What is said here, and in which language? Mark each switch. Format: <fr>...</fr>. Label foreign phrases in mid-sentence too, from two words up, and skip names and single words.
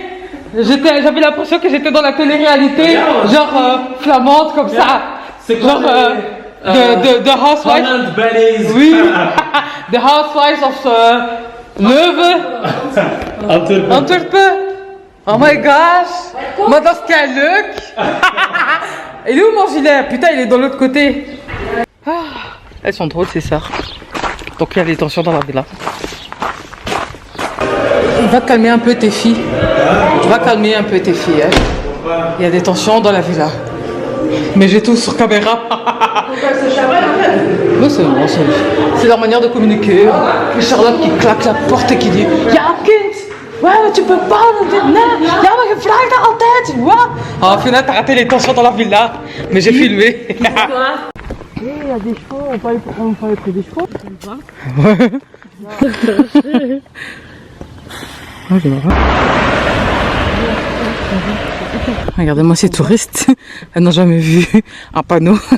<fr>J'avais l'impression que j'étais dans la télé-réalité, genre flamande comme ça. C'est quoi genre The Housewives. Oui. The Housewives of Leuven. Antwerpen.</fr> <en>Oh my gosh.</en> <fr>Moi dans ce cas, Luc. Il est où mon gilet? Putain, il est de l'autre côté. Ah, elles sont drôles ces sœurs. Donc il y a des tensions dans la villa. Va calmer un peu tes filles. Va calmer un peu tes filles. Hein. Il y a des tensions dans la villa. Mais j'ai tout sur caméra. Non, c'est bon, c'est leur manière de communiquer. Et Charlotte qui claque la porte et qui dit</fr> <nl>Ja, kind!</nl> <fr>Ouais, mais tu peux pas, non,</fr> <nl>ja, maar je vraagt dat altijd,</nl> <fr>tu vois. Ah, au final, t'as raté les tensions dans la villa. Mais j'ai filmé. Il y a des chevaux, on peut aller près des chevaux. Regardez-moi ces touristes, elles n'ont jamais vu un panneau.</fr>